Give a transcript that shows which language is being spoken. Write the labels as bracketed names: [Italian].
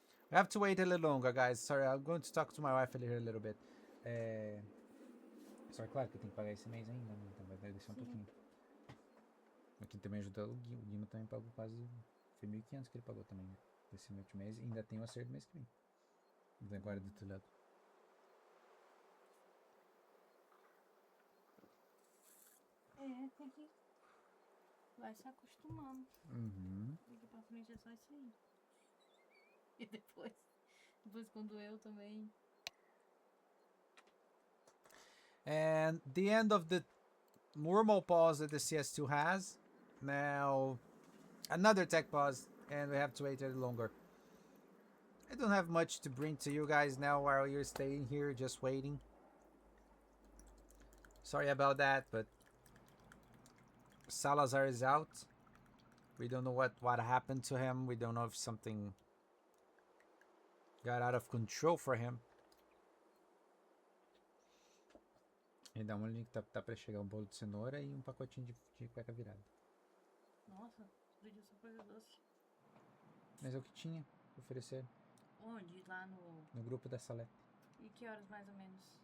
[English] We have to wait a little longer, guys. Sorry, I'm going to talk to my wife here a little bit. [Portuguese] Só claro que eu tenho que pagar esse mês ainda, né? Então vai descer um pouquinho. Aqui também ajudou o Guima. O Guima também pagou quase... Foi 1.500 que ele pagou também, né? Desse último mês. E ainda tem o acerto do mês que vem. Então agora do outro lado. Tem que... Vai se acostumando. Uhum. Daqui pra frente é só isso aí. E depois quando eu também... [English] And the end of the normal pause that the CS2 has. Now, another tech pause, and we have to wait a little longer. I don't have much to bring to you guys now while you're staying here, just waiting. Sorry about that, but Salazar is out. We don't know what happened to him. We don't know if something got out of control for him. [Portuguese] E dá um link, tá pra chegar um bolo de cenoura e um pacotinho de cueca virada. Nossa, pediu só coisa doce. Mas é o que tinha pra oferecer. Onde? Lá no... No grupo da Salete. E que horas mais ou menos?